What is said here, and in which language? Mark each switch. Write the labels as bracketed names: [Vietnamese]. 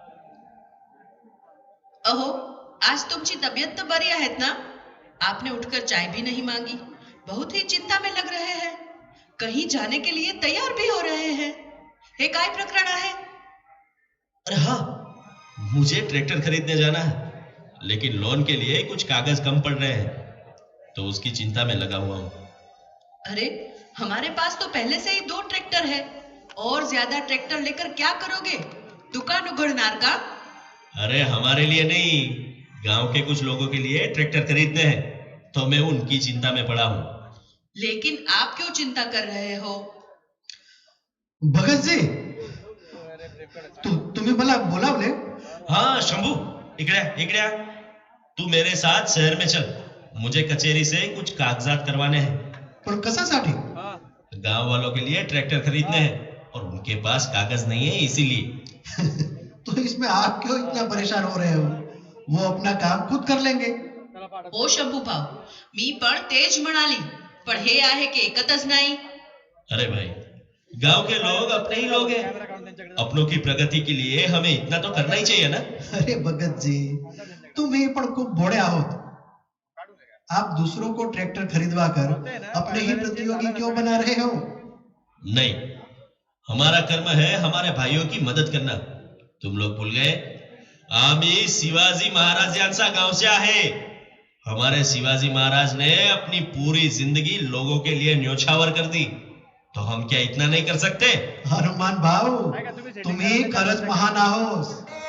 [Marathi] अहो, आज तुमची तबीयत तो बरी आहेत ना? [Hindi] आपने उठकर चाय भी नहीं मांगी. बहुत ही चिंता में लग रहे हैं. कहीं जाने के लिए तैयार भी हो रहे हैं. [Marathi] हे काय प्रकरण आहे? [Hindi] अरे हाँ, मुझे ट्रैक्टर खरीदने जाना है, लेकिन लोन के लिए कुछ कागज कम पड़ रहे हैं, तो उसकी चिंता में लगा हुआ हूँ. अरे, हमारे पास तो पहले से ही 2 ट्रैक्टर है. और ज्यादा ट्रैक्टर लेकर क्या करोगे? [Marathi] दुकान उघडणार का? [Hindi] अरे हमारे लिए नहीं, गांव के कुछ लोगों के लिए ट्रैक्टर खरीदने हैं, तो मैं उनकी चिंता में पड़ा हूँ. लेकिन आप क्यों चिंता कर रहे हो? भगत जी, [Marathi] तुम्ही मला बोलावले? [Hindi] हाँ शंभू, इकड़े तू मेरे साथ शहर में चल. मुझे कचेरी से कुछ कागजात करवाने हैं. [Marathi] पण कशासाठी? [Hindi] गांव वालों के लिए ट्रैक्टर खरीदने हैं और उनके पास कागज नहीं है इसीलिए. तो इसमें आप क्यों इतना परेशान हो रहे हो? वो अपना काम खुद कर लेंगे. [Marathi] ओ शंभू भाऊ, मी पण तेज म्हणाली, पण हे आहे की एकतच नाही. [Hindi] अरे भाई, गांव के लोग अपने ही लोग हैं. अपनों की प्रगति के लिए हमें इतना तो करना ही चाहिए ना. [Marathi] अरे भगत जी, तुम्ही पण खूप भोळे आहोत. [Hindi] आप दूसरों को ट्रैक्टर खरीदवा कर अपने ही प्रतियोगी क्यों बना रहे हो? नहीं, हमारा कर्म है हमारे भाइयों की मदद करना. तुम लोग भूल गए, [Marathi] आम्ही शिवाजी महाराज यांचा गावचे आहे. [Hindi] हमारे शिवाजी महाराज ने अपनी पूरी जिंदगी लोगों के लिए न्योछावर कर दी. तो हम क्या इतना नहीं कर सकते? [Marathi] हनुमान भाऊ, तुम्ही खरंच महान आहोत.